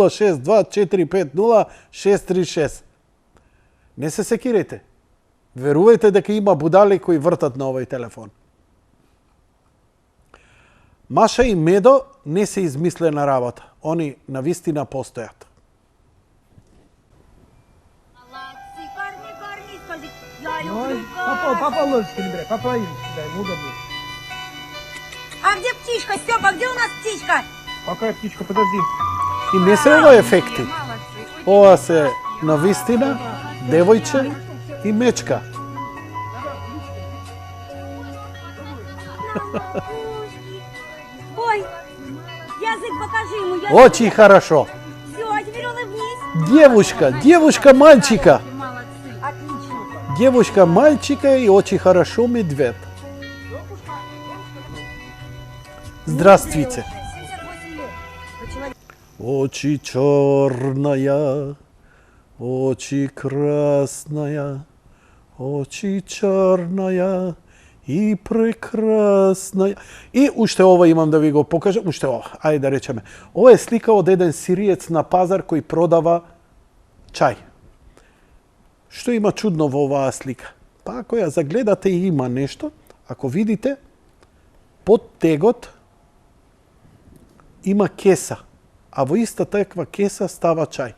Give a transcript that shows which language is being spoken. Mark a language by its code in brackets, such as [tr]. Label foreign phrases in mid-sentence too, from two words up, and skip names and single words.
[mk] 062450636. Не се секирайте. Верувајте дека има будали кои вртат на овој телефон. Маша и Медо не се измислена работа. Они навистина постојат. [ru] Папа ложечками, бля, папа дай, удобно. А где птичка, Степа, где у нас птичка? Какая птичка, подожди. [mk] И не се ова ефекти. Ова се навистина, девојче и мечка. [ru] Ой, язык покажи ему. Очень хорошо. Все, а теперь улыбнись. Девушка мальчика. Отлично. Девушка мальчика и очень хорошо медведь. Здравствуйте. Очи черная, очи красная, очи черная и прекрасная. [mk] И уште ова имам да ви го покажам, уште ова, ајде да речеме. Ова е слика од еден сириец на пазар кој продава чај. Што има чудно во оваа слика? Па ако ја загледате има нешто, ако видите, под тегот има кеса, а во иста таква кеса става чај.